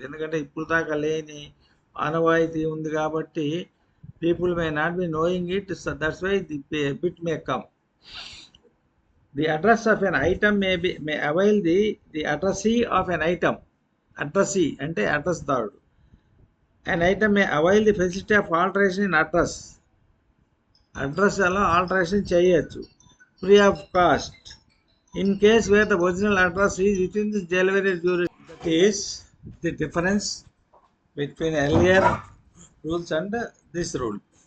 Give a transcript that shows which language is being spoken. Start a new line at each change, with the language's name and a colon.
Telugu: ఎందుకంటే ఇప్పుడు దాకా లేని ఆనవాయితీ ఉంది కాబట్టి
English: People may not be knowing it, that's why the bit may come. The address of an item may avail the addressee of an item.
Telugu: Addressee అంటే address దారుడు.
English: An item may avail the facility of alteration in address.
Telugu: Address అలా alteration చేయొచ్చు
English: Free of cost in case where the original address is within this delivery duration. That is the difference between earlier rules and this rule.